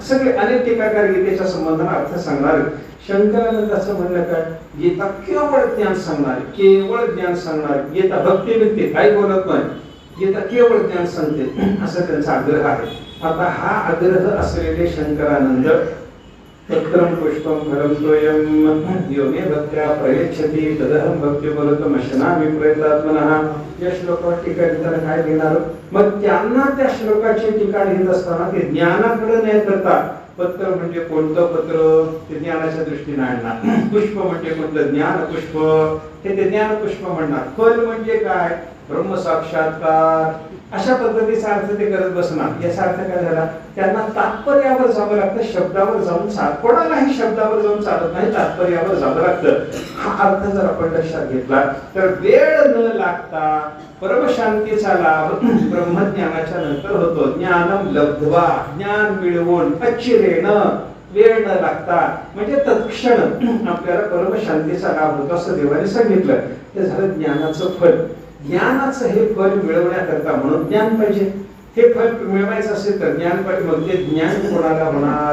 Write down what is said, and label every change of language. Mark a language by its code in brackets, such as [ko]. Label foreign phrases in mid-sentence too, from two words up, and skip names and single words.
[mr] सगळे अनेक टीकाकार गीतेच्या संबंधाने अर्थ सांगणार. शंकरानंदाचं म्हणणं काय? गीता केवळ ज्ञान सांगणार, केवळ ज्ञान सांगणार. गीता भक्ती व्यक्ती काही बोलत नाही, गीता केवळ ज्ञान सांगते असं त्यांचा आग्रह आहे. आता हा आग्रह असलेले शंकरानंद [sa] तत्रं पुष्पं फलं तोयं यो मे भक्त्या प्रयच्छति तदहं भक्तिफलतमश्नामि प्रयतात्मनः. [mr] या श्लोकावर टीका लिहिताना काय लिहिणार? मग त्यांना त्या श्लोकाची टीका लिहित असताना ते ज्ञानाकडे न करता पत्र म्हणजे कोणतं पत्र ते ज्ञानाच्या दृष्टीने आणणार, पुष्प म्हणजे कोणतं ज्ञान पुष्प हे ते ज्ञान पुष्प म्हणणार. फल म्हणजे काय? ब्रह्म साक्षात्कार. अशा पद्धतीचा अर्थ ते करत बसणार. याचा अर्थ काय झाला? त्यांना तात्पर्यावर जावं लागतं, शब्दावर जाऊन कोणालाही शब्दावर जाऊन चालत नाही, तात्पर्यावर जावं लागतं. हा अर्थ जर आपण लक्षात घेतला तर वेळ न लागता परमशांतीचा लाभ ब्रह्मज्ञानाच्या नंतर होतो. [sa] ज्ञानम लब्ध्वा, [mr] ज्ञान मिळवून अचिरेण वेळ न लागता म्हणजे तत्क्षण आपल्याला परमशांतीचा लाभ होतो असं देवाने सांगितलं. ते झालं ज्ञानाचं फल. ज्ञानाचं हे फल मिळवण्याकरता म्हणून ज्ञान पाहिजे. हे फल मिळवायचं असेल तर ज्ञान पाहिजे. मग ते ज्ञान कोणाला होणार?